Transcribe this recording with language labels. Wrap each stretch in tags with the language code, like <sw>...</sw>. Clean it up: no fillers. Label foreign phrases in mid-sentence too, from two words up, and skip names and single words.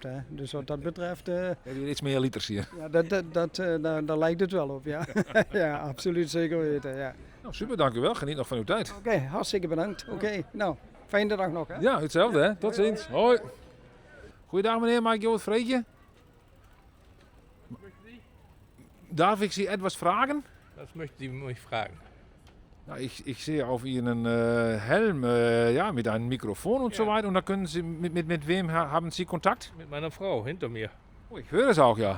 <nl>Hè. Dus wat dat betreft, Heb je iets meer liters hier? ja, daar lijkt het wel op. Ja, ja, absoluut zeker weten. Ja. Nou, super, dank u wel. Geniet nog van uw tijd. Oké, hartstikke bedankt. Oké, nou, fijne dag nog. Hè. Ja, hetzelfde hè. Tot ziens. Hoi. Goeiedag meneer, mag ik jou wat vragen?</nl> <de>Darf ik Sie etwas fragen? Das möchte Sie mich fragen. Ja, ich sehe auf Ihren Helm ja, mit einem Mikrofon und so weiter. Und da können Sie, mit wem haben Sie Kontakt? Mit meiner Frau hinter mir. Oh, ich höre es auch, ja.</de>